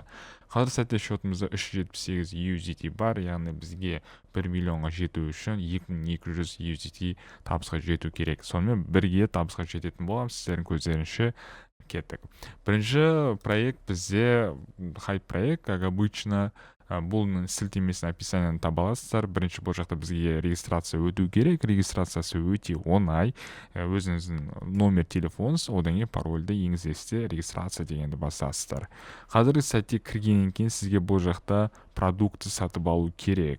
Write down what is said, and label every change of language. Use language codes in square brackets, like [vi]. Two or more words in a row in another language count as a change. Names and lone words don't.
[kk] Қазір сәтте шотымызда 378 USDT бар, яғни бізге 1 миллионға жету үшін 2200 USDT табысқа жету керек. Сонымен бірге табысқа жететін боламыз, сіздердің көздерінше кеттік. Бірінші проект бізде хайп проект, [ru] как обычно, [kk] бұл сілтемесін описанияны таба аласыздар. Бірінші бұл жақта бізге регистрация өту керек. Регистрациясы өте оңай. Өзіңіздің номер телефоныңыз, одан кейін парольді енгізесіздер, регистрация дегенді басасыздар. Қазіргі сәтте кіргеннен кейін сізге бұл жақта продукты сатып алу керек.